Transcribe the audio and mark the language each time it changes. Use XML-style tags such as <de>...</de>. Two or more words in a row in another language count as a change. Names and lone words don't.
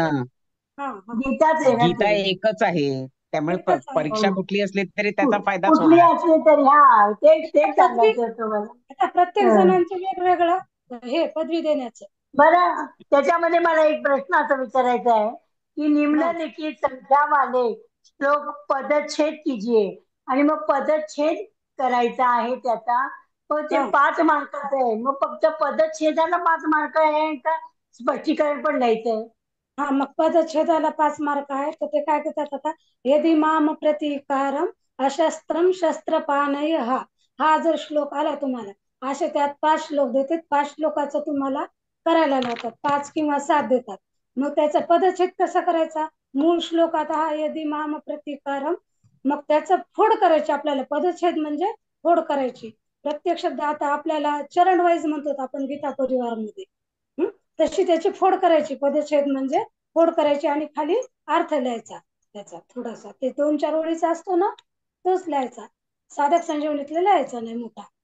<mr>गीताच आहे ना गीता ती. एकच आहे, त्यामुळे परीक्षा कुठली असली तरी त्याचा फायदाच कुठली होणार. असली तरी तेच सांगायचं होतं मला. आता प्रत्येक जणांचे वेगवेगळं हे पदवी देण्याचं. बरं, त्याच्यामध्ये मला एक प्रश्न असा विचारायचा आहे की</mr> <hi>निम्नलिखित संख्या वाले श्लोक पदच्छेद कीजिए,</hi> <mr>आणि मग पदच्छेद करायचा आहे त्याचा. मग ते 5 मार्काचं आहे. मग फक्त पदच्छेदाला 5 मार्क आहे का स्पष्टीकरण पण लिहायचंय? मग पदच्छेदाला 5 मार्क आहे. तर ते काय करतात आता,</mr> <sa>यदि माम प्रतिकारम अशस्त्रम शस्त्रपानय</sa> <mr>हा जर श्लोक आला तुम्हाला, असे त्यात 5 श्लोक देतात. 5 श्लोकाचं तुम्हाला करायला लावतात, 5 किंवा 7 देतात. मग त्याचा पदच्छेद कसा करायचा? मूळ श्लोक आता हा</mr> <sa>यदि माम प्रतिकारम,</sa> <mr>मग त्याचं फोड करायची आपल्याला. पदच्छेद म्हणजे फोड करायची. प्रत्येक शब्द आता आपल्याला चरण वाईज म्हणतो आपण गीता परिवारामध्ये, तशी त्याची फोड करायची. पदच्छेद म्हणजे फोड करायची आणि खाली अर्थ लिहायचा त्याचा थोडासा. ते 2-4 ओळीचा असतो ना, तोच लिहायचा. साधक संजीवनीतला लिहायचा नाही मोठा.</mr>